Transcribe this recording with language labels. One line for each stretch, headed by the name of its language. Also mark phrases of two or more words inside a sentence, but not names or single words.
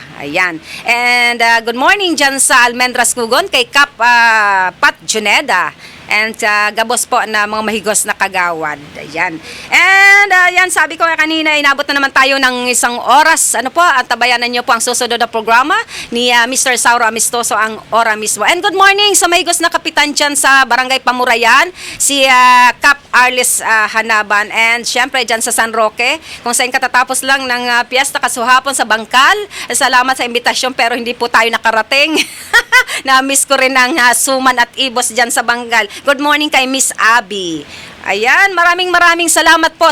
Filipino: Ayan.
English: And good morning
Filipino: dyan sa Almendras Kugon kay Kap Pat Juneda.
Bikol: And Gabos po na mga mahigos na kagawad.
Filipino: Ayan. And yan, sabi ko kanina, inabot na naman tayo ng isang oras. At tabayanan nyo po ang susunod na programa ni Mr. Sauro Amistoso ang ora mismo.
English: And good morning
Filipino: sa
Bikol: mahigos na kapitan
Filipino: dyan sa Barangay Pamurayan, si Cap Arlis Hanaban. And syempre dyan sa San Roque, kung saan katatapos lang ng piyesta kasuhapon sa Bangkal. Salamat sa imbitasyon pero hindi po tayo nakarating. Na-miss ko rin ang suman at ibos dyan sa Bangkal.
English: Good morning
Filipino: kay Miss Abby. Ayan, maraming salamat po.